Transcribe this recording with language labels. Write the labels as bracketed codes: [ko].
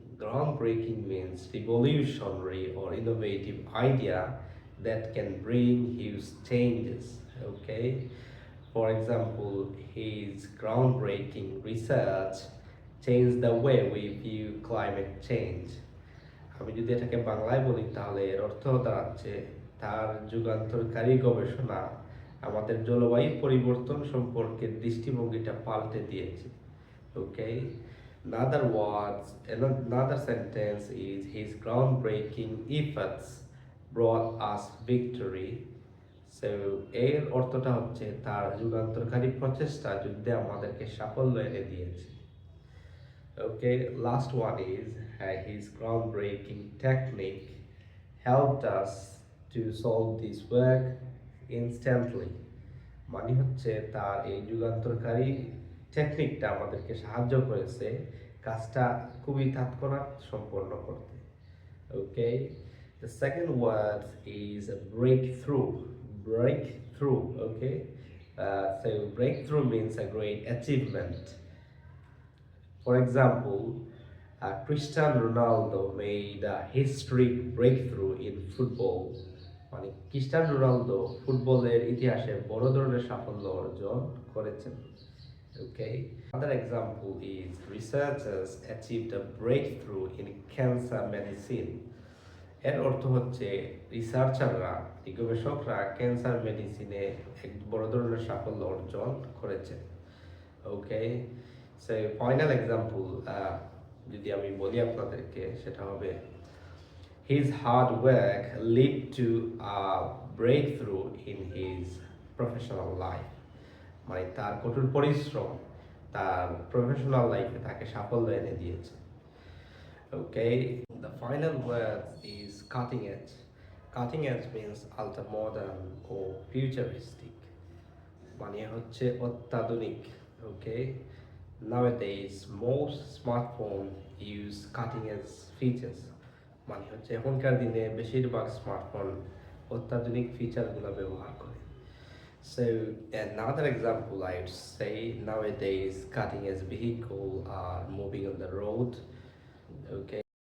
[en] Groundbreaking means revolutionary or innovative idea that can bring huge changes. Okay, for example, his groundbreaking research changed the way we view climate change. [bn] আমি যদি এটাকে বাংলায় বলি তাহলে এর অর্থ দাঁড়াচ্ছে তার যুগান্তরকারী গবেষণা আমাদের জলবায়ু পরিবর্তন সম্পর্কে দৃষ্টিভঙ্গিটা পাল্টে দিয়েছে। [en] Okay, in other words, another sentence is his groundbreaking efforts brought us victory. [bn] So এর অর্থটা হচ্ছে তার যুগান্তরকারী প্রচেষ্টা যুদ্ধে আমাদেরকে সাফল্য এনে দিয়েছে। [en] Okay, last one is his groundbreaking technique helped us to solve this work instantly. [bn] মানে হচ্ছে তার এই যুগান্তরকারী টেকনিকটা আমাদেরকে সাহায্য করেছে কাজটা খুবই তৎক্ষণাৎ সম্পন্ন করতে। [en] Okay, the second word is breakthrough. Breakthrough. Okay, so breakthrough means a great achievement. For example, Cristiano Ronaldo made a historic breakthrough in football. [bn] মানে ক্রিস্টিয়ানো রোনালদো ফুটবলের ইতিহাসে বড় ধরনের সাফল্য অর্জন করেছেন। [en] Okay. Another example is researchers achieved a breakthrough in cancer medicine. [bn] এর অর্থ হচ্ছে রিসার্চাররা গবেষকরা ক্যান্সার মেডিসিনে এক বড় ধরনের সাফল্য অর্জন করেছেন। [en] Okay, so final example [bn] যদি আমি বলি আপনাদেরকে সেটা হবে [en] his hard work led to a breakthrough in his professional life. [bn] মানে তার কঠোর পরিশ্রম তার প্রফেশনাল লাইফে তাকে সাফল্য এনে দিয়েছে। [en] Okay, the final word is cutting edge. Cutting edge means ultra modern or futuristic. [bn] মানে হচ্ছে অত্যাধুনিক। [en] Okay, nowadays most smartphones use cutting edge features. [bn] মানে হচ্ছে এখনকার দিনে বেশিরভাগ স্মার্টফোন অত্যাধুনিক ফিচারগুলো ব্যবহার করে। [en] So another example I would say nowadays cutting edge vehicles are moving on the road. Okay.